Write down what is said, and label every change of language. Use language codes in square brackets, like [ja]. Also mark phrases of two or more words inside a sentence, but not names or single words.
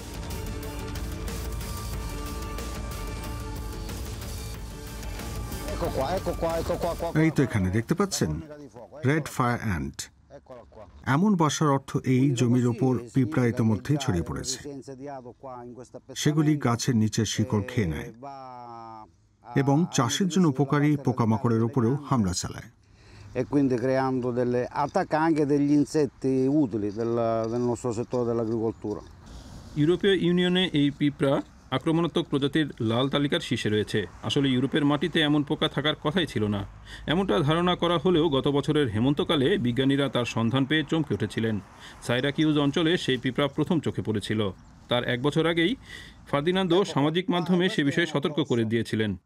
[bn] এই তো এখানে দেখতে পাচ্ছেন [en] red fire ant. [bn] এমন বাসার অর্থ এই জমির ওপর পিঁপড়া ইতিমধ্যেই ছড়িয়ে পড়েছে। সেগুলি গাছের নিচের শিকড় খেয়ে নেয় এবং চাষের জন্য উপকারী পোকামাকড়ের উপরেও হামলা চালায়। [it] E quindi creando attacca anche degli insetti utili del nostro settore dell'agricoltura. [bn] ইউরোপীয় ইউনিয়নে এই পিঁপড়া আক্রমণাত্মক প্রজাতির লাল তালিকার শীর্ষে রয়েছে। আসলে ইউরোপের মাটিতে এমন পোকা থাকার কথাই ছিল না, এমনটা ধারণা করা হলেও গত বছরের হেমন্তকালে বিজ্ঞানীরা তার সন্ধান পেয়ে চমকে উঠেছিলেন। সাইরাকিউজ অঞ্চলে সেই পিঁপড়া প্রথম চোখে পড়েছিল। তার এক বছর আগেই ফার্দিনান্দো সামাজিক মাধ্যমে সে বিষয়ে সতর্ক করে দিয়েছিলেন।